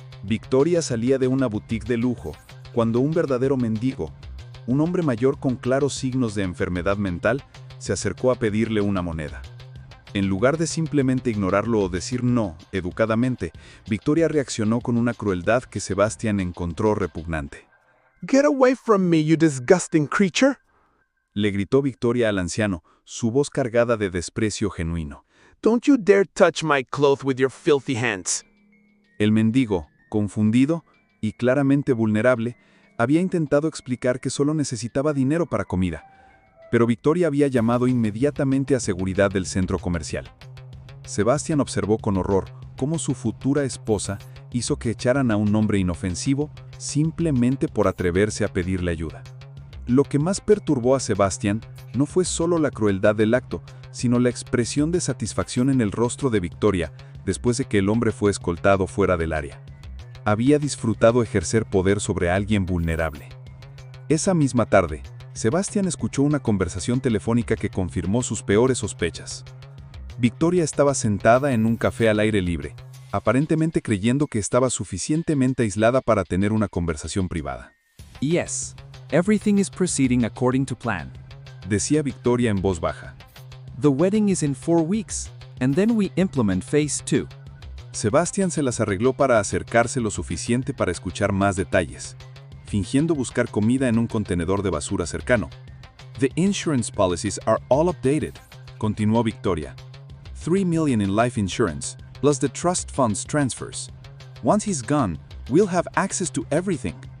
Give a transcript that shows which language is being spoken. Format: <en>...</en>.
<es>Victoria salía de una boutique de lujo, cuando un verdadero mendigo, un hombre mayor con claros signos de enfermedad mental, se acercó a pedirle una moneda. En lugar de simplemente ignorarlo o decir no, educadamente, Victoria reaccionó con una crueldad que Sebastian encontró repugnante.</es> <en>"Get away from me, you disgusting creature!"</en> <es>Le gritó Victoria al anciano, su voz cargada de desprecio genuino.</es> <en>"Don't you dare touch my clothes with your filthy hands!"</en> <es>El mendigo, confundido y claramente vulnerable, había intentado explicar que solo necesitaba dinero para comida, pero Victoria había llamado inmediatamente a seguridad del centro comercial. Sebastian observó con horror cómo su futura esposa hizo que echaran a un hombre inofensivo simplemente por atreverse a pedirle ayuda. Lo que más perturbó a Sebastian no fue solo la crueldad del acto, sino la expresión de satisfacción en el rostro de Victoria después de que el hombre fue escoltado fuera del área. Había disfrutado ejercer poder sobre alguien vulnerable. Esa misma tarde, Sebastian escuchó una conversación telefónica que confirmó sus peores sospechas. Victoria estaba sentada en un café al aire libre, aparentemente creyendo que estaba suficientemente aislada para tener una conversación privada.</es> <en>Yes, everything is proceeding according to plan.</en> <es>Decía Victoria en voz baja.</es> <en>The wedding is in 4 weeks, and then we implement phase 2.</en> <es>Sebastian se las arregló para acercarse lo suficiente para escuchar más detalles, fingiendo buscar comida en un contenedor de basura cercano.</es> <en>The insurance policies are all updated,</en> <es>continuó Victoria.</es> <en>$3 million in life insurance, plus the trust funds transfers. Once he's gone, we'll have access to everything.</en>